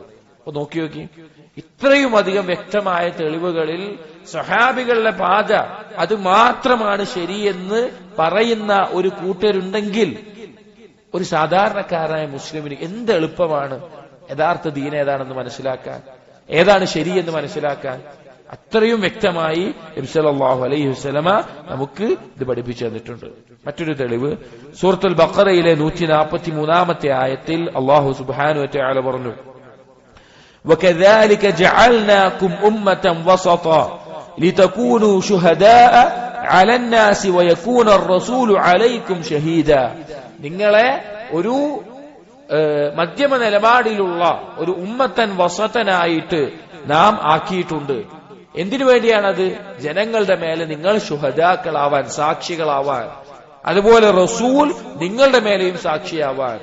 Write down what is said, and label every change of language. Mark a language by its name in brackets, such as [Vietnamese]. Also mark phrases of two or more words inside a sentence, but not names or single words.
[Malayalam] അപ്പൊ നോക്കി ഇത്രയും അധികം വ്യക്തമായ തെളിവുകളിൽ സഹാബികളുടെ പാത അത് മാത്രമാണ് ശരിയെന്ന് പറയുന്ന ഒരു കൂട്ടരുണ്ടെങ്കിൽ ഒരു സാധാരണക്കാരനായ മുസ്ലിമിന് എന്ത് എളുപ്പമാണ് യഥാർത്ഥ ദീൻ ഏതാണെന്ന് മനസ്സിലാക്കാൻ, ഏതാണ് ശരിയെന്ന് മനസ്സിലാക്കാൻ. അത്രയും വ്യക്തമായി നബി [Arabic] صلى الله عليه وسلم [Malayalam] നമുക്ക് ഇത് പഠിപ്പിച്ചു തന്നിട്ടുണ്ട്. മറ്റൊരു തെളിവ് സൂറത്തുൽ ബഖറയിലെ 143-ാമത്തെ ആയത്തിൽ [Arabic] الله سبحانه وتعالى [Malayalam] പറഞ്ഞു, [Arabic] وَكَذَلِكَ جَعَلْنَاكُمْ أُمَّةً وَسَطًا لِتَكُونُوا شُهَدَاءَ عَلَى النَّاسِ وَيَكُونَ الرَّسُولُ عَلَيْكُمْ شَهِيدًا, [Malayalam] നിങ്ങളെ ഒരു മധ്യമ നിലപാടിലുള്ള ഒരു ഉമ്മത്തൻ വസതനായിട്ട് നാം ആക്കിയിട്ടുണ്ട്. എന്തിനു വേണ്ടിയാണത്? ജനങ്ങളുടെ മേലെ നിങ്ങൾ ശുഹദാക്കളാവാൻ, സാക്ഷികളാവാൻ, അതുപോലെ റസൂൽ നിങ്ങളുടെ മേലെയും സാക്ഷിയാവാൻ.